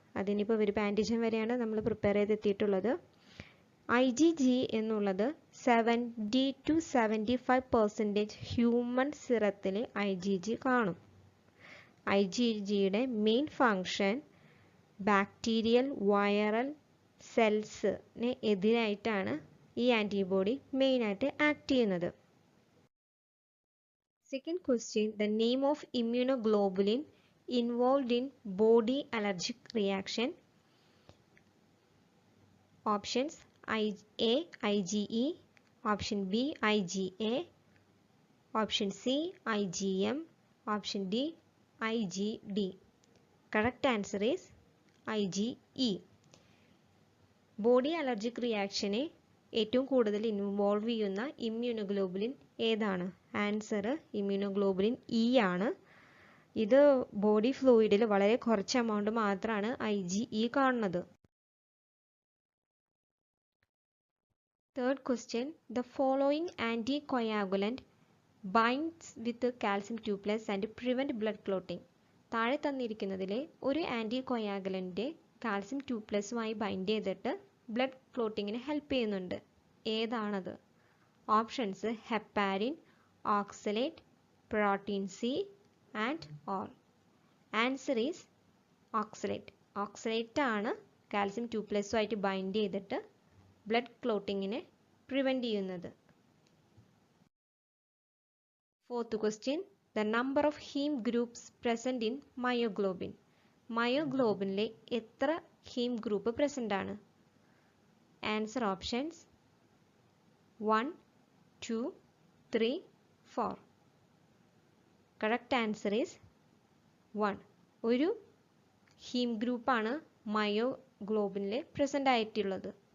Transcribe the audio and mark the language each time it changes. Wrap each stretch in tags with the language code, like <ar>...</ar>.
<ml>അതിനിപ്പോൾ ഒരു ആൻറ്റിജൻ വരെയാണ് നമ്മൾ പ്രിപ്പയർ ചെയ്തെത്തിയിട്ടുള്ളത്. IgG എന്നുള്ളത് 70-75% ഹ്യൂമൻ സിറത്തിൽ IgG കാണും. IgGയുടെ മെയിൻ ഫങ്ഷൻ ബാക്ടീരിയൽ വൈറൽ സെൽസിന് എതിരായിട്ടാണ് ഈ ആൻറ്റിബോഡി മെയിനായിട്ട് ആക്ട് ചെയ്യുന്നത്.</ml> <en>Second question, the name of immunoglobulin involved in body allergic reaction. Options A. IgE, option B. IgA, option C. IgM, option D. IgD. Correct answer is IgE.</en> <ml>Body allergic റിയാക്ഷനെ ഏറ്റവും കൂടുതൽ involve ചെയ്യുന്ന immunoglobulin ഏതാണ്? Answer immunoglobulin E ആണ്. ഇത് body ഫ്ലൂയിഡിൽ വളരെ കുറച്ച് amount മാത്രമാണ് IgE കാണുന്നത്.</ml> <en>Third question, the following anticoagulant binds with calcium 2+ and prevent blood clotting.</en> <ml>താഴെ തന്നിരിക്കുന്നതിലെ ഒരു ആൻറ്റികോയാഗുലൻ്റ് കാൽസ്യം 2+മായി ബൈൻഡ് ചെയ്തിട്ട് ബ്ലഡ് ക്ലോട്ടിങ്ങിന് ഹെൽപ്പ് ചെയ്യുന്നുണ്ട്. ഏതാണത്? Options heparin, oxalate, protein C and all. Answer is oxalate. Oxalate ആണ് കാൽസ്യം 2+ആയിട്ട് ബൈൻഡ് ചെയ്തിട്ട് blood ക്ലോട്ടിങ്ങിനെ prevent ചെയ്യുന്നത്.</ml> <en>Fourth question, the number of heme groups present in myoglobin.</en> <ml>മയോഗ്ലോബിനിലെ എത്ര haem group present ആണ്? Answer options 1, 2, 3, 4. Correct answer is 1. ഒരു haem ഗ്രൂപ്പാണ് മയോഗ്ലോബിനിൽ present ആയിട്ടുള്ളത്.</ml>